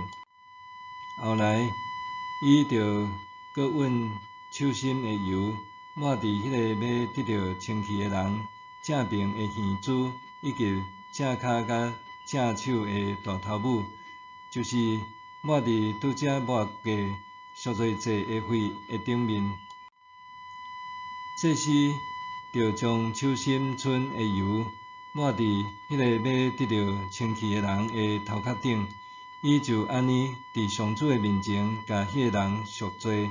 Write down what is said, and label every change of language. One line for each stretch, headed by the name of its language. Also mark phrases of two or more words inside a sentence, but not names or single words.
Min Nan Chinese: 后来，伊就搁稳手心的油，抹伫迄个要得到清气的人正边的耳珠，以及正骹甲正手的大头拇，就是抹伫拄则抹过赎罪祭的血的顶面。祭司就将手心剩的油抹伫迄个要得到清气的人的头壳顶，伊就安尼伫上主的面前，甲迄个人赎罪。